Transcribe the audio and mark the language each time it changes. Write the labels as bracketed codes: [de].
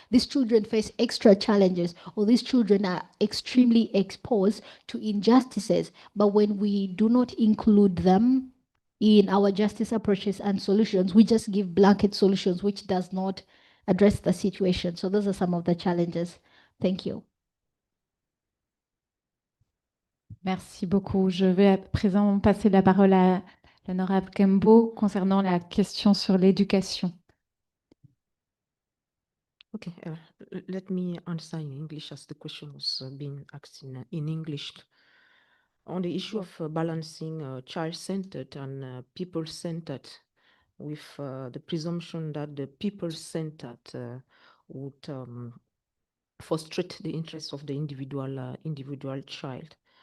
[en] These children face extra challenges, or these children are extremely exposed to injustices. But when we do not include them in our justice approaches and solutions, we just give blanket solutions, which does not address the situation. So those are some of the challenges. Thank you. [fr] Merci beaucoup. Je vais à présent passer la parole à l'honorable Kembo concernant la question sur l'éducation. [en] Okay, let me answer in English as the question was being asked in English. On the issue of balancing child-centered and people-centered, with the presumption that the people-centered would frustrate the interests of the individual child.